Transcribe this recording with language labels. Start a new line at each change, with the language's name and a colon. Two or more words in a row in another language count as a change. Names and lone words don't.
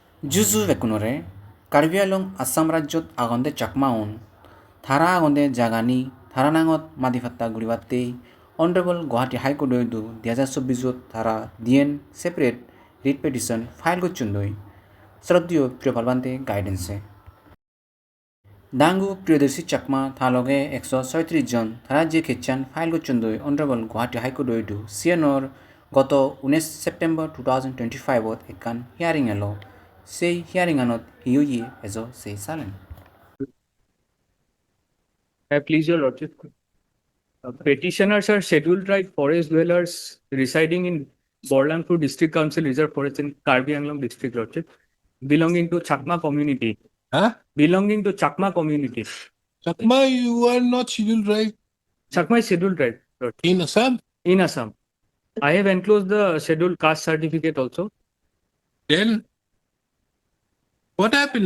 Chakma: Juzu vekunore, Karbi Anglong Assam Rajyot aagonde Chakma un, Thara aagonde Jagani, Tharanangot Madifatta Guribatte, Honorable Gauhati High Court du 2024 Thara Dien
English: separate writ petition file
Chakma: gochundoi, Sroddio Priopalbante guidance. Dangu Priyodarshi Chakma Thaloge 136 জন Thara je Khechan file gochundoi Honorable Gauhati High Court du CNR গত 19 সেপ্টেম্বৰ 2025 একান হিয়াৰিং এলো সেই হিয়াৰিঙানত হিউই এজো সেই চালেন
English: Please, Your Lordship. Petitioners are scheduled tribe forest dwellers residing in Borlangpur District Council Reserve Forest in Karbi Anglong District, Lordship, belonging to Chakma community. Huh? Belonging to Chakma community. Chakma, you are not scheduled tribe Chakma is scheduled tribe, Lordship, in Assam. in Assam. I have enclosed the scheduled caste certificate also. Then what happened?